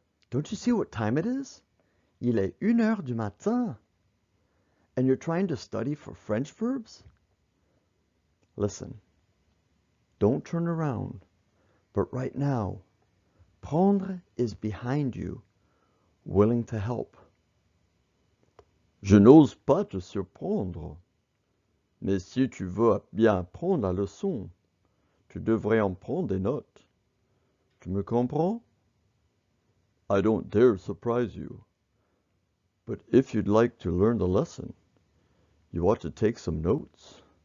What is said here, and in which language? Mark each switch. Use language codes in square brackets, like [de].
[en] Don't you see what time it is? [fr] Il est 1h du matin. [en] And you're trying to study for French verbs? Listen, don't turn around. But right now, Prendre is behind you, willing to help. [fr] Je n'ose pas te surprendre. Mais si tu veux bien apprendre la leçon, tu devrais en prendre des notes. Tu me comprends? [en] I don't dare surprise you. But if you'd like to learn the lesson, you ought to take some notes.